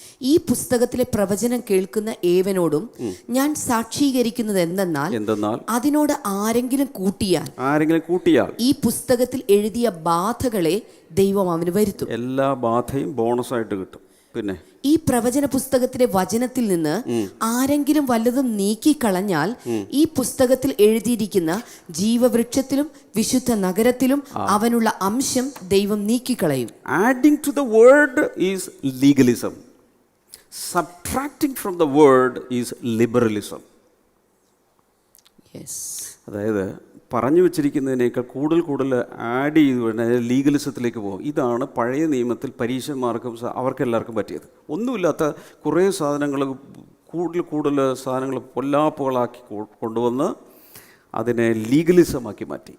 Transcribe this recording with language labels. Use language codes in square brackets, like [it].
[ml] ഈ പുസ്തകത്തിലെ പ്രവചനം കേൾക്കുന്ന ഏവനോടും ഞാൻ സാക്ഷീകരിക്കുന്നത് എന്തെന്നാൽ അതിനോട് ആരെങ്കിലും കൂട്ടിയാൽ ഈ പുസ്തകത്തിൽ എഴുതിയ ബാധകളെ ദൈവം അവന് വരുത്തും. എല്ലാ ബാധയും ബോണസായിട്ട് കിട്ടും. പിന്നെ ഈ പ്രവചന പുസ്തകത്തിലെ വചനത്തിൽ നിന്ന് ആരെങ്കിലും വല്ലതും നീക്കിക്കളഞ്ഞാൽ ഈ പുസ്തകത്തിൽ എഴുതിയിരിക്കുന്ന ജീവവൃക്ഷത്തിലും വിശുദ്ധ നഗരത്തിലും അവനുള്ള അംശം ദൈവം നീക്കിക്കളയും. [en] Adding to the word is legalism. Subtracting from the word is liberalism. Yes. [ml] അതായത് പറഞ്ഞു വെച്ചിരിക്കുന്നതിനേക്കാൾ കൂടുതൽ ആഡ് ചെയ്ത് ലീഗലിസത്തിലേക്ക് പോകും. ഇതാണ് പഴയ നിയമത്തിൽ പരീശന്മാർക്കും അവർക്കെല്ലാവർക്കും പറ്റിയത്. ഒന്നുമില്ലാത്ത കുറേ സാധനങ്ങൾ, കൂടുതൽ സാധനങ്ങൾ പൊല്ലാപ്പുകളാക്കി കൊണ്ടുവന്ന് അതിനെ ലീഗലിസമാക്കി മാറ്റി.